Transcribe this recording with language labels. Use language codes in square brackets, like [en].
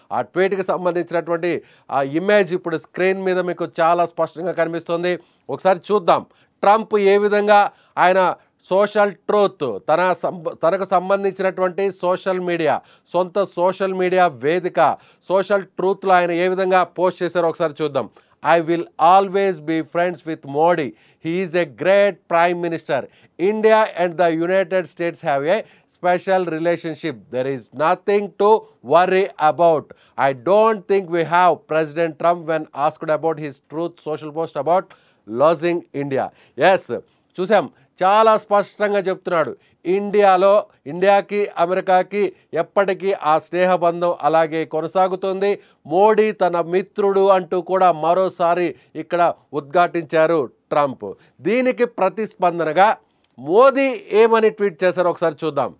[te] ఆ ట్వీట్కి సంబంధించినటువంటి ఆ ఇమేజ్ ఇప్పుడు స్క్రీన్ మీద మీకు చాలా స్పష్టంగా కనిపిస్తుంది. ఒకసారి చూద్దాం ట్రంప్ ఏ విధంగా ఆయన సోషల్ ట్రూత్ తనకు సంబంధించినటువంటి సోషల్ మీడియా, సొంత సోషల్ మీడియా వేదిక సోషల్ ట్రూత్లో ఆయన ఏ విధంగా పోస్ట్ చేశారో ఒకసారి చూద్దాం. [en] I will always be friends with Modi. He is a great Prime Minister. India and the United States have a special relationship. There is nothing to worry about. I don't think we have. President Trump when asked about his truth social post about losing India. [te] Yes, చూసాం చాలా స్పష్టంగా చెప్తున్నాడు. ఇండియాకి అమెరికాకి ఎప్పటికీ ఆ స్నేహబంధం అలాగే కొనసాగుతుంది. మోడీ తన మిత్రుడు అంటూ కూడా మరోసారి ఇక్కడ ఉద్ఘాటించారు ట్రంప్. దీనికి ప్రతిస్పందనగా మోదీ ఏమని ట్వీట్ చేశారో ఒకసారి చూద్దాం.